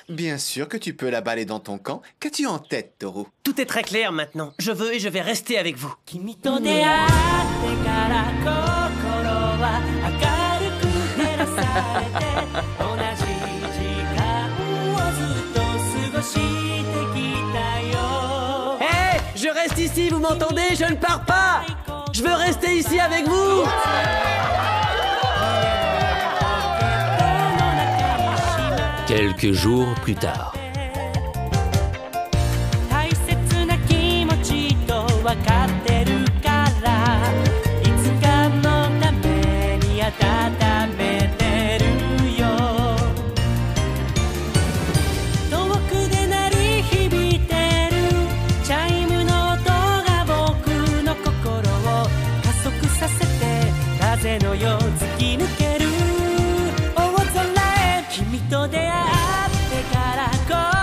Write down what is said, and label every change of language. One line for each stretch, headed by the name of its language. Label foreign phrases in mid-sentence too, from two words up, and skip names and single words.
French: Bien sûr que tu peux la baller dans ton camp. Qu'as-tu en tête, Toru? Tout est très clair maintenant. Je veux et je vais rester avec vous.
Japanese: 君と出会ってから心は明るく照らされて同じ時間をずっと過ごしてきたよ
French: Hé, je reste ici, vous m'entendez? Je ne pars pas. Je veux rester ici avec vous. Quelques jours plus tard.
Japanese: 大切な気持ちと分かってるからいつかのために温めてるよ遠くで鳴り響いてるチャイムの音が僕の心を加速させて風のよう突き抜ける大空へ君と出会ってから